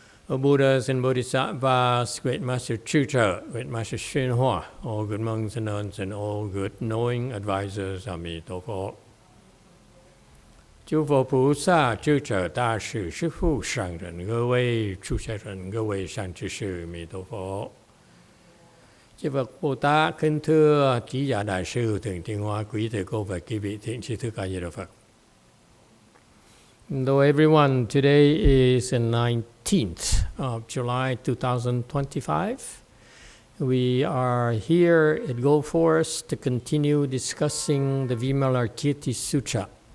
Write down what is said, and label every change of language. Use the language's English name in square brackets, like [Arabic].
[English] O Buddhas and Bodhisattvas, Great Master Sutra, Great Master YongHua, all good monks and nuns, and all good knowing advisors, Emitofuo. [Chinese] 诸佛菩萨、智者、大士、师父、上人，各位出家人，各位善知识，弥陀佛。 [Vietnamese] Chư Phật Bồ Tát kính thưa Trí Giả Đại sư Thượng Tiên Hoa, quý thầy cô và quý vị thiện tri thức A Di Đà Phật. [English] Hello everyone, today is the 19th of July 2025. We are here at Go Forest to continue discussing the Vimalakirti Sutra.